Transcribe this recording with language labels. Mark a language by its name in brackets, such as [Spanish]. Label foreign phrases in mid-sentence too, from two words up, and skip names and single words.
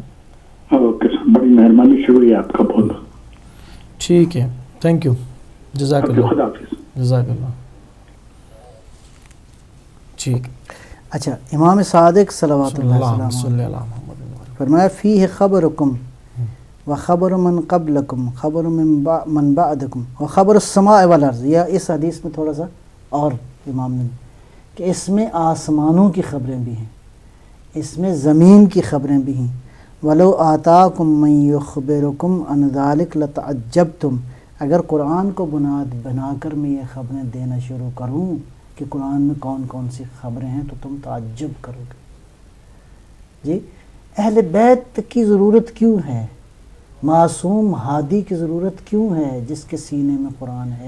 [English] okay sir, [Urdu] بڑی مہربانی، شکریہ آپ کا بہت. ٹھیک ہے، [English] thank you, [Arabic] جزاک اللہ. [Urdu] خدا حافظ. [Arabic] جزاک اللہ. ٹھیک. [Urdu] اچھا، امام صادق [Arabic] صلوات اللہ اللہ علیہ صلی اللہ محمد. فرمایا فیہ خبرکم و خبر من قبلکم خبر من بعدکم و خبر السماء والارض. [Urdu] یا اس حدیث میں تھوڑا سا اور امام نے کہ اس میں آسمانوں کی خبریں بھی ہیں، اس میں زمین کی خبریں بھی ہیں. [Arabic] ولو آتاکم من یخبرکم عن ذلک لتعجبتم. [Urdu] اگر قرآن کو بنیاد بنا کر میں یہ خبریں دینا شروع کروں کہ قرآن میں کون کون سی خبریں ہیں تو تم تعجب کرو گے. جی، اہل بیت کی ضرورت کیوں ہے؟ معصوم ہادی کی ضرورت کیوں ہے جس کے سینے میں قرآن ہے؟